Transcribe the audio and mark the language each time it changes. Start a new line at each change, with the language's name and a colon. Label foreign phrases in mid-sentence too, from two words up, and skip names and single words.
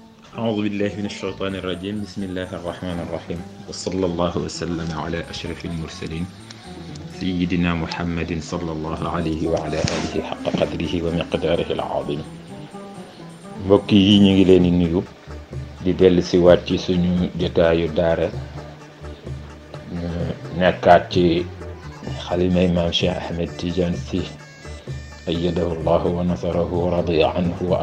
Arabic: أعوذ بالله من الشيطان الرجيم بسم الله الرحمن الرحيم وصلى الله وسلم على أشرف المرسلين سيدنا محمد صلى الله عليه وعلى آله حق قدره ومقداره العظيم
Wolof: mbokk yi ñu ngi leen di nuyu di dellu si waat ci suñu jotaayu daara nekkaat ci xalimay maam Cheikh Ahmed Tidiane Sy
Arabic: أيده الله ونصره ورضي عنه و